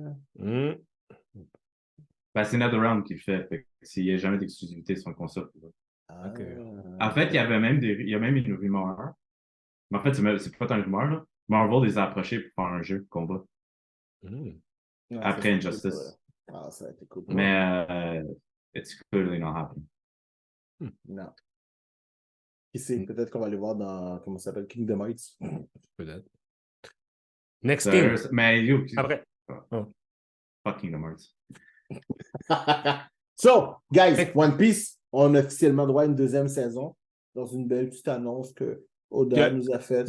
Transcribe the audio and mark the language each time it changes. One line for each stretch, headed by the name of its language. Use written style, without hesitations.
French: Hein. Ben, c'est NetherRealm qui le fait. S'il n'y a jamais d'exclusivité sur une console. En fait, il y a même une rumeur. Mais en fait, c'est pas tant une rumeur, là. Marvel les a approchés pour faire un jeu de combat. Après Injustice. Ah, ça a été cool.
English: Mais it's clearly not happening.
French: Non. Qui sait, peut-être qu'on va aller voir dans, comment ça s'appelle, Kingdom Hearts. Peut-être.
English: Next thing.
French: Mais yo, après.
English: Fuck Kingdom Hearts. So, guys, One Piece,
French: on a officiellement droit à une deuxième saison dans une belle petite annonce que Oda nous a faite.